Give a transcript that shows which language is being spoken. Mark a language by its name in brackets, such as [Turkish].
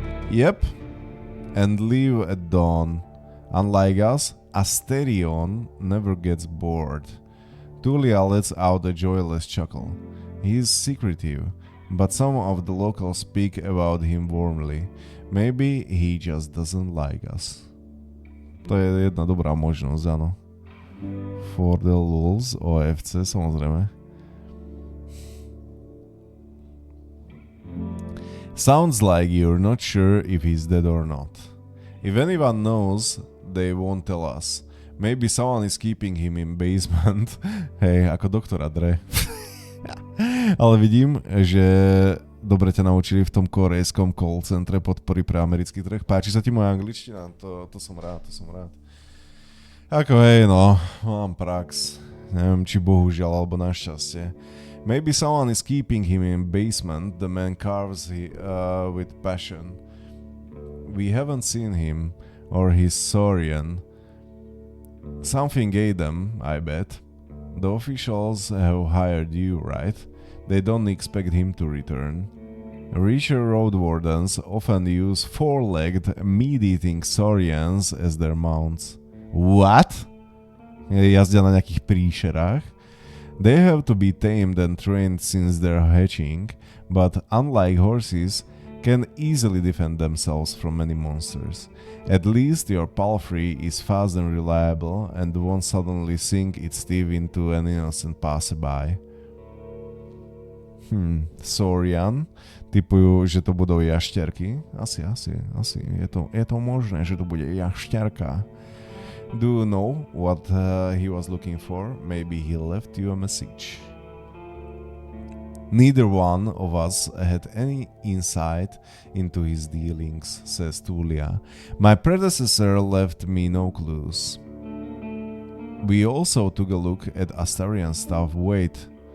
[English] Yep, and leave at dawn. Unlike us, Asterion never gets bored. Tulia lets out a joyless chuckle. He is secretive, but some of the locals speak about him warmly. Maybe he just doesn't like us. [Slovak] To je jedna dobrá možnosť, áno. [English] For the lulz, OFC, [Slovak] samozrejme. [English] Sounds like you're not sure if he's dead or not. If anyone knows, they won't tell us. Maybe someone is keeping him in basement. [Slovak] Hej, ako doktora Dre. Ale vidím, že dobre ťa naučili v tom korejskom call centre podpory pre americký trh. Páči sa ti moja angličtina? To som rád. Ako hej, no, mám prax. Neviem, či bohužiaľ, alebo našťastie. [English] Maybe someone is keeping him in basement. The man carves with passion. We haven't seen him or his Saurian. Something ate them, I bet. The officials have hired you, right? They don't expect him to return. Richer Roadwardens often use four-legged, meat-eating Saurians as their mounts. What? [Slovak] Jazdia na nejakých príšerách? [English] They have to be tamed and trained since they're hatching, but unlike horses, can easily defend themselves from many monsters. At least your palfrey is fast and reliable and won't suddenly sink its teeth into an innocent passerby. Saurian? [Slovak] Typujú, že to budú jašterky? Asi. Je to možné, že to bude jašterka. [English] Do you know what he was looking for? Maybe he left you a message. Neither one of us had any insight into his dealings, says Tulia. My predecessor left me no clues. We also took a look at Astarian's stuff. Wait.